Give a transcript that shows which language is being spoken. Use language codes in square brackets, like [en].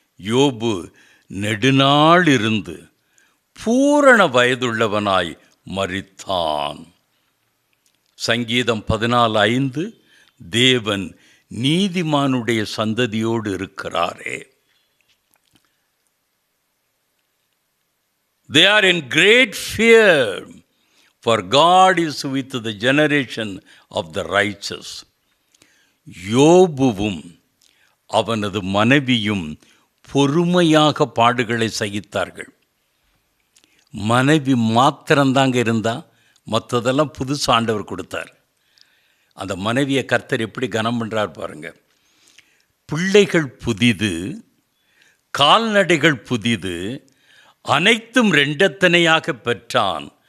[ta] யோபு நெடுநாள் இருந்து பூரண வயதுள்ளவனாய் மரித்தான். சங்கீதம் 14:5 தேவன் நீதிமானுடைய சந்ததியோடு இருக்கிறாரே. [en] They are in great fear, for God is with the generation of the righteous. [ta] யோபுவும் அவனது மனைவியும் பொறுமையாக பாடுகளை சகித்தார்கள். மனைவி மாத்திரம்தாங்க இருந்தா, மற்றதெல்லாம் புதுசு ஆண்டவர் கொடுத்தார். அந்த மனைவியை கர்த்தர் எப்படி கனம் பண்ணுறார் பாருங்க. பிள்ளைகள் புதிது, கால்நடைகள் புதிது, அனைத்தும் 2 பெற்றான்.